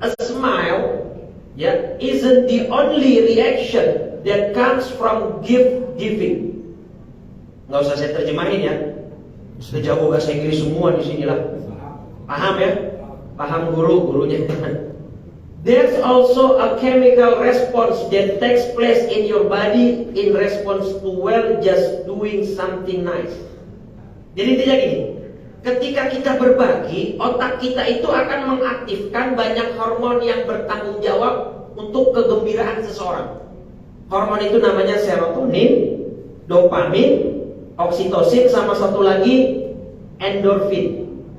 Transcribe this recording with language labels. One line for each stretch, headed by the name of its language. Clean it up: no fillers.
English: A smile, ya, isn't the only reaction that comes from giving.
Indonesian: Nggak usah saya terjemahin ya. Sejago bahasa Inggris semua di sinilah. Paham ya? Paham gurunya.
English: There's also a chemical response that takes place in your body in response to just doing something nice.
Indonesian: Jadi intinya gini, ketika kita berbagi, otak kita itu akan mengaktifkan banyak hormon yang bertanggung jawab untuk kegembiraan seseorang. Hormon itu namanya serotonin, dopamin, oksitosin, sama satu lagi endorfin.